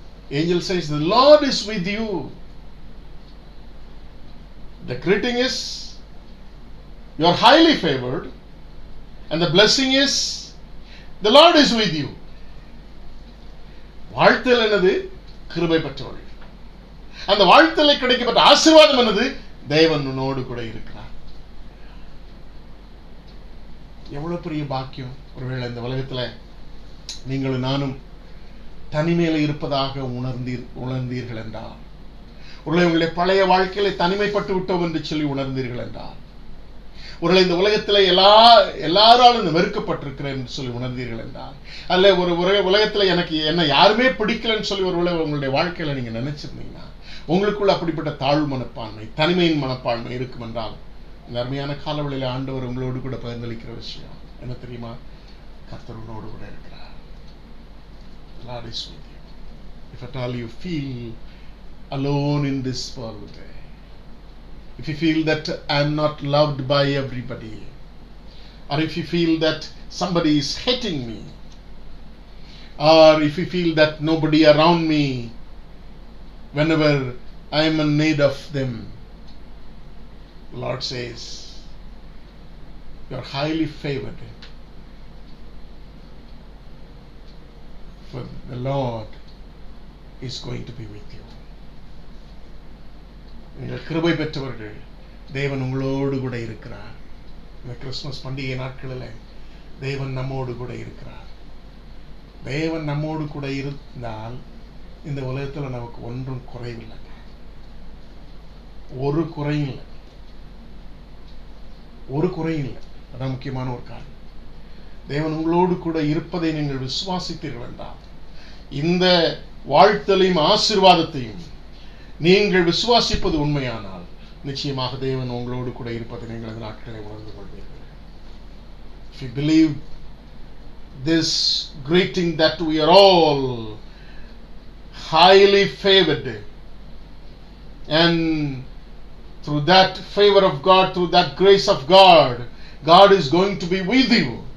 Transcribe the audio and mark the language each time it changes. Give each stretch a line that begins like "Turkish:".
English: Angel says, the Lord is with you. The greeting is, you are highly favored, and the blessing is, the Lord is with you.
Tamil: வாழ்த்தல் என்னது? கிருபை பெற்றவர்கள். அந்த வாழ்த்தலை கிடைக்கப்பட்ட ஆசீர்வாதம் என்னது? தேவன் உன்னோடு கூட இருக்கிறார். எவ்வளவு பெரிய பாக்கியம்! ஒருவேளை இந்த உலகத்துல நீங்களும் நானும் தனிமையில இருப்பதாக உணர்ந்தீர்கள் என்றால், ஒருவேளை உங்களுடைய பழைய வாழ்க்கையில தனிமைப்பட்டு விட்டோம் என்று சொல்லி உணர்ந்தீர்கள் என்றால், ஒருவேளை இந்த உலகத்துல எல்லாராலும் வெறுக்கப்பட்டிருக்கிறேன் என்று சொல்லி உணர்ந்தீர்கள் என்றால், அல்ல ஒரு உலகத்துல என்ன யாருமே பிடிக்கலன்னு சொல்லி ஒருவேளை உங்களுடைய வாழ்க்கையில நீங்க நினைச்சிருந்தீங்கன்னா, உங்களுக்குள்ள அப்படிப்பட்ட தாழ்வு மனப்பான்மை, தனிமையின் மனப்பான்மை இருக்கும் என்றால், இந்த அருமையான காலவெளியில ஆண்டவர் உங்களோடு கூட பகிர்ந்தளிக்கிற விஷயம் என்ன தெரியுமா? கர்த்தர் உன்னோடு கூட இருக்கிறார்.
English: The Lord is with you. If at all you feel alone in this world, if you feel that I am not loved by everybody, or if you feel that somebody is hating me, or if you feel that nobody around me whenever I am in need of them, the Lord says, you are highly favored, for the Lord is going to be with you.
Tamil: நீங்கள் கிருபை பெற்றவர்கள், தேவன் உங்களோடு கூட இருக்கிறார். இந்த Christmas பண்டிகை நாட்களில் தேவன் நம்மோடு கூட இருக்கிறார். தேவன் நம்மோடு கூட இருந்தால் இந்த உலகத்தில் நமக்கு ஒன்றும் குறைவில்லை. ஒரு குறையும் இல்லை. ஒரு குறையும் இல்லை. அதான் முக்கியமான ஒரு காரணம். தேவன் உங்களோடு கூட இருப்பதை நீங்கள் விசுவாசித்தீர்கள் என்றால், இந்த வாழ்த்தலையும் ஆசீர்வாதத்தையும் நீங்கள் விசுவாசிப்பது உண்மையானால் நிச்சயமாக தேவன் உங்களோடு கூட இருப்பதை நீங்கள் அந்த நாட்களை உணர்ந்து கொள்வீர்கள்.
English: If you believe this greeting that we are all highly favored, and through that favor of God, through that grace of God, God is going to be with you.